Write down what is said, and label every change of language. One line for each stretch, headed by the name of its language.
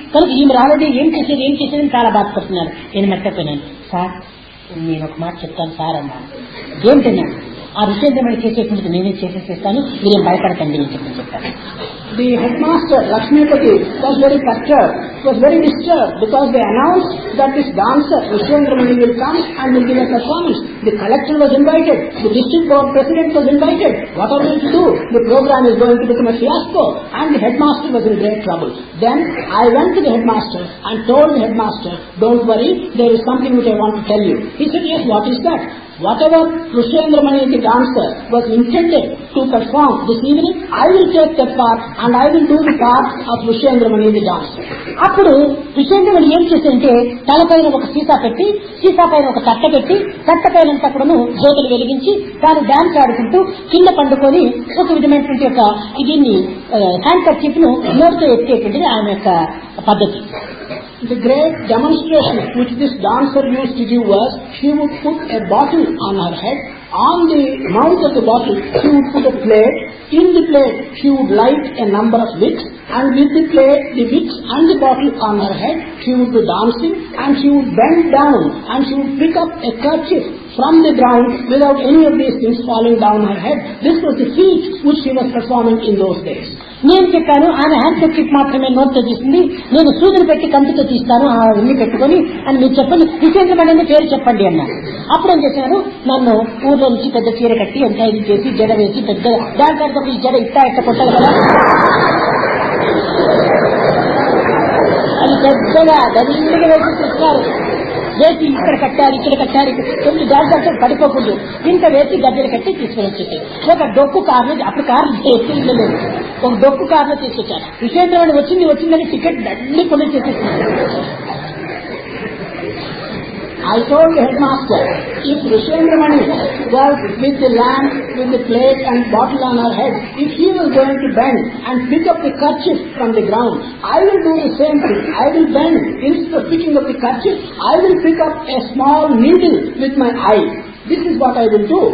Telugu: కనుక ఈమె రాలేదే, ఏం చేసేది చాలా బాధపడుతున్నారు. నేను మెట్టపోయినాను. సార్ నేను ఒక మాట చెప్తాను సార్ అన్నాను. ఏంటన్నాను, ఆ రుచేంద్రమణి చేసేటువంటిది నేనే చేసేసేస్తాను, మీరేం భయపడకండి అని చెప్పాను.
English: The headmaster, Lakshmipati, was very perturbed, was very disturbed, because they announced that this dancer, Rushendra Mani, will come and will give a performance. The collector was invited, the district board president was invited. What are we to do? The program is going to become a fiasco, and the headmaster was in great trouble. Then I went to the headmaster and told the headmaster, don't worry, there is something which I want to tell you. He said, yes, what is that? Whatever Rushendra Mani, the dancer, was intended to perform this evening, I will take that part, and I will do the part of Rushendra Mani, the dancer.
Telugu: అప్పుడు రుచేంద్రమణి ఏం చేసిందంటే తలపైన ఒక సీసా పెట్టి, సీసా పైన ఒక తట్ట పెట్టి, తట్ట పైనంతా కూడాను జ్యోతులు వెలిగించి తాను డాన్స్ ఆడుకుంటూ కింద పండుకొని ఒక విధమైనటువంటి యొక్క దీన్ని హ్యాండ్ కర్చీఫ్ ను నోటితో ఎత్తేటువంటిది ఆమె యొక్క పద్ధతి.
English: The great demonstration which this dancer used to give was, she would put a bottle on her head. On the mouth of the bottle, she would put a plate. In the plate, she would light a number of wicks, and with the plate, the wicks and the bottle on her head, she would be dancing, and she would bend down, and she would pick up a kerchief from the ground without any of these things falling down her head. This was the feat which she was performing in those days.
Telugu: నేను చెప్పాను, ఆమె hand kerchief మాత్రమే నోట్తో తీస్తుంది, నేను సూదులు పెట్టి కంటితో తీస్తాను అవన్నీ పెట్టుకొని అని మీరు చెప్పండి, రుచేంద్రమణి అనే పేరు చెప్పండి అన్నారు. అప్పుడు ఏం చేశారు, నన్ను ఊర్లో నుంచి పెద్ద చీర కట్టి అంతా ఇది చేసి జడ వేసి పెద్ద దాంట్లో ఈ జడ ఇట్ట కొట్టాలి కదా, అది పెద్దగా గదిగా వేసి చూస్తున్నారు. వేసి ఇక్కడ కట్టారు కొంచెం జాగ్రత్త పడిపోకూడదు, ఇంత వేసి గద్దెలు కట్టి తీసుకుని వచ్చేసి ఒక డొక్కు కారులో, అప్పుడు కార్లు లేదు, ఒక డొక్కు కారులో తీసుకొచ్చారు. రుచేంద్రమణి వచ్చిందని టికెట్ అన్ని కొనేసేసేస్తున్నారు.
English: I told the headmaster, if Rishyendramani was with the lamp, with the plate and bottle on her head, if he was going to bend and pick up the kerchief from the ground, I will do the same thing. I will bend. Instead of picking up the kerchief, I will pick up a small needle with my eye. This is what I will do.